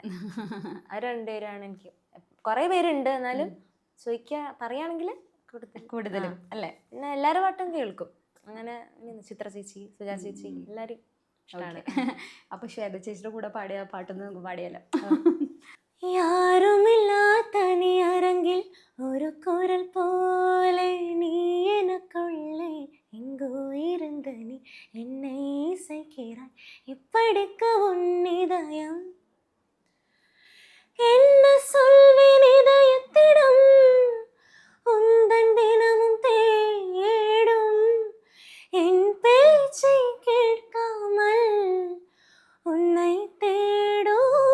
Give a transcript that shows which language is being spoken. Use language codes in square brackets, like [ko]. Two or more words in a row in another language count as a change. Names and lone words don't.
[ml] ആ 2 പേരാണ് എനിക്ക്. കുറേ പേരുണ്ട്, എന്നാലും പറയുകയാണെങ്കിൽ കൂടുതലും അല്ലേ. പിന്നെ എല്ലാവരും പാട്ടും കേൾക്കും. അങ്ങനെ ചിത്ര ചേച്ചി, സുജാ ചേച്ചി, എല്ലാവരും ഇഷ്ടമാണ്. അപ്പൊ ശ്വേത ചേച്ചിയുടെ കൂടെ പാടിയ പാട്ടൊന്നും പാടിയാലോ? [ta] யாருமில்லாத நீ அரங்கில் ஒரு குரல் போல நீ எனக்குள்ளே எங்கோ இருந்த நீ என்னை இசைக்கிறாய், இப்படிக்க உன் இதயம் என்ன சொல்வேன் இதயத்திடம், உந்தன் தினமும் தேடும் என் பேச்சை கேட்காமல் உன்னை தேடும்.